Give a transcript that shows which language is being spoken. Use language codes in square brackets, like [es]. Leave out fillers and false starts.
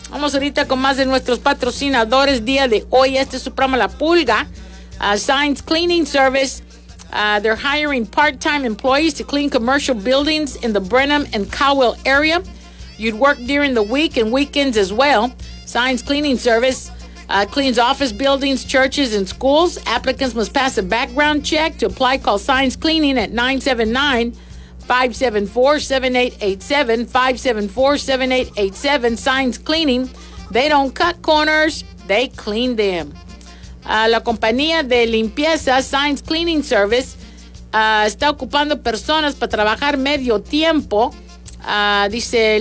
[es] Vamos ahorita con más de nuestros patrocinadores día de hoy. Este es su programa La Pulga, Signs Cleaning Service. [en] They're hiring part-time employees to clean commercial buildings in the Brenham and Cowell area. You'd work during the week and weekends as well. Signs Cleaning Service cleans office buildings, churches, and schools. Applicants must pass a background check. To apply, call Signs Cleaning at 979-574-7887, 574-7887. Signs Cleaning, they don't cut corners, they clean them. [es] La compañía de limpieza, Signs Cleaning Service, está ocupando personas para trabajar medio tiempo. Dice, limpian edificios comerciales en el área de Brenham y Cowell.